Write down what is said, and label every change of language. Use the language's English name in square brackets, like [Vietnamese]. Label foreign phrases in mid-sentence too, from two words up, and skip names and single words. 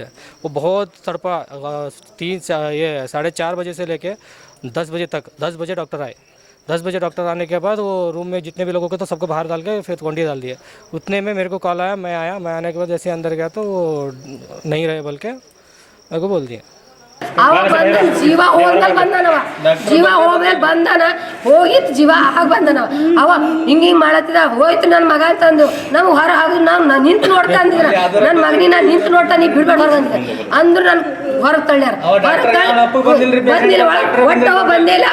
[Hindi] वो बहुत तड़पा। 4:30 बजे से लेके 10 बजे तक, 10 बजे डॉक्टर आए। 10 बजे डॉक्टर आने के बाद वो रूम में जितने भी लोगों को तो सबको बाहर डाल के फिर कोंडी डाल दिए। उतने में मेरे को कॉल आया, मैं आने के बाद जैसे अंदर गया तो वो नहीं रहे बोल के मेरे को बोल दिया। [Kannada] ಜೀವ ಹೋಗಲ್ ಬಂದನವ, ಜೀವ ಹೋಗ್ಮೇಲೆ ಬಂದನ, ಹೋಗಿತ್ತು ಜೀವ ಆಗ ಬಂದನವ. ಅವ ಹಿಂಗೆ ಮಾಡತ್ತಿದ, ಹೋಯ್ತು ನನ್ನ ಮಗ ಅಂತಂದು ನಮ್ಗೆ ಹೊರ ಹಾಕಿದ್ರು. ನಾವು ನಿಂತು ನೋಡ್ತಾ ಅಂದಿದ್ರ, ನನ್ನ ಮಗನಿನ ನಿಂತು ನೋಡ್ತಾ ನೀ ಬಿಡ್ಬೇಡ ಹೊರಗೆ ಅಂದಿದ್ದೆ. ಅಂದ್ರು ನಾನು ಹೊರಗೆ ತಳ್ಳ್ಯಾರ. ಬಂದಿಲ್ಲ ಒಟ್ಟು ಅವ ಬಂದೇ ಇಲ್ಲ.